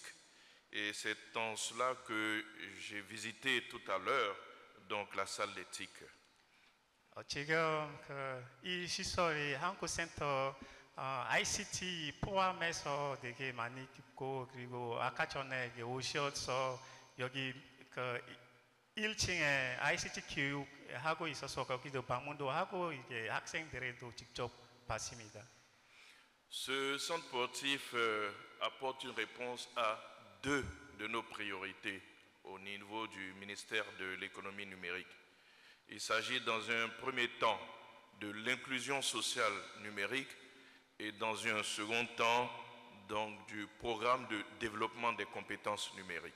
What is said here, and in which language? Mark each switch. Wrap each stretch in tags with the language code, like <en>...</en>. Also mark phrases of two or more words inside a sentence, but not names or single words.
<fr>Et c'est en cela que j'ai visité tout à l'heure donc la salle d'éthique.</fr> <ko>지금 이 시설이 한국센터 ICT 포함해서 되게 많이 깊고, 그리고 아까 전에 오셔서 여기 1층에 ICT 교육하고 있어서 거기도 방문도 하고 이제 학생들에도 직접 봤습니다.</ko> <fr>Ce centre sportif apporte une réponse à deux de nos priorités au niveau du ministère de l'économie numérique. Il s'agit dans un premier temps de l'inclusion sociale numérique et dans un second temps donc du programme de développement des compétences numériques.</fr>